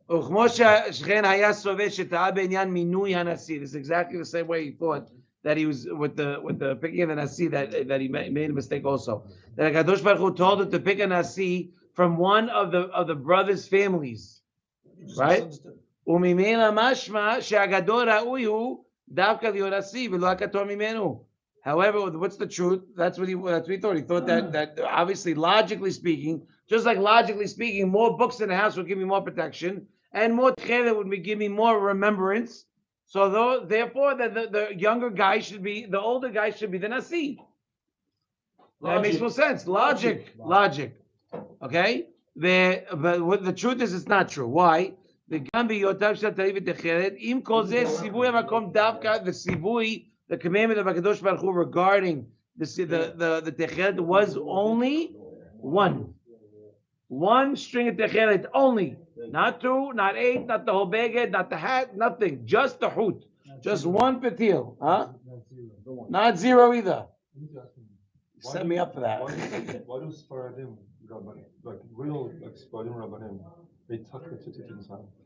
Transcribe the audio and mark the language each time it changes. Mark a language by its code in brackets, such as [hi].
[en] This is exactly the same way he thought that he was with the picking of the nasi, that he made a mistake also. That Kadosh Baruch Hu told him to pick a nasi from one of the brothers' families, right? [he] וממילא משמע שהגדול ראוי הוא דווקא להיות נשיא ולא הקטון ממנו. [en] However, what's the truth? That's what he thought. He thought that obviously, logically speaking, just like logically speaking, more books in the house would give me more protection, and more tchelet would give me more remembrance. So therefore, the younger guy should be, the older guy should be the nasi. That makes more sense. Logic. Okay? But what the truth is, it's not true. Why? [he] וגם בהיותם של התרי"ג ותכלת, עם כל זה, ציווי המקום דווקא, [en] the commandment of HaKadosh Baruch Hu regarding the תכלת was only one. One string of תכלת only. Not 2, not 8, not the whole beged, not the hat, nothing. Just the hut. Just one patil. Huh? Not 0 either. Set me up for that. Why do Sfaradim, like real Sfaradim Rabbanim, they tuck the tzitzit inside?